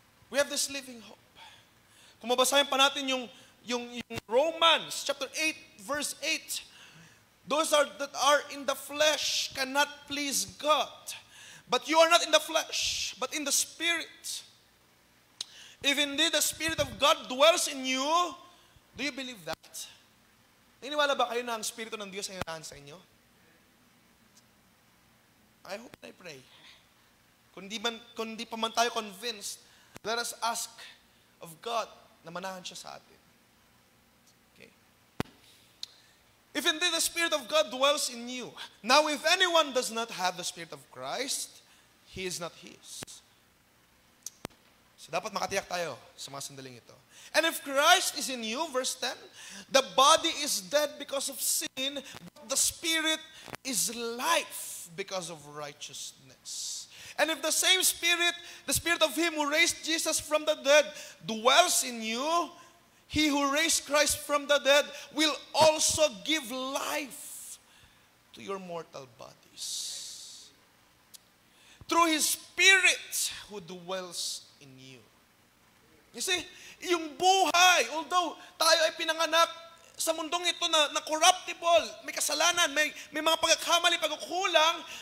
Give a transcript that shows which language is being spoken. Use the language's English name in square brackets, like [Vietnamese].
[English] We have this living hope. [Filipino] Kung mabasahin pa natin yung [English] Romans chapter 8, verse 8, those that are in the flesh cannot please God. But you are not in the flesh, but in the Spirit. If indeed the Spirit of God dwells in you, do you believe that? [Filipino] Naniniwala ba kayo na ang Espiritu ng Diyos ay nanahan sa inyo? [English] I hope and I pray. [Filipino] Kung di pa man tayo [English] convinced, let us ask of God [Filipino] na manahan siya sa atin. [English] If indeed the Spirit of God dwells in you. Now, if anyone does not have the Spirit of Christ, he is not His. [Filipino] So, dapat makatiyak tayo sa mga sandaling ito. [English] And if Christ is in you, verse 10, the body is dead because of sin, but the Spirit is life because of righteousness. And if the same Spirit, the Spirit of Him who raised Jesus from the dead, dwells in you, He who raised Christ from the dead will also give life to your mortal bodies through His Spirit who dwells in you. [Filipino] You see, yung buhay, although tayo ay pinanganak sa mundong ito na corruptible, may kasalanan, may mga pagkakamali, pagkukulang,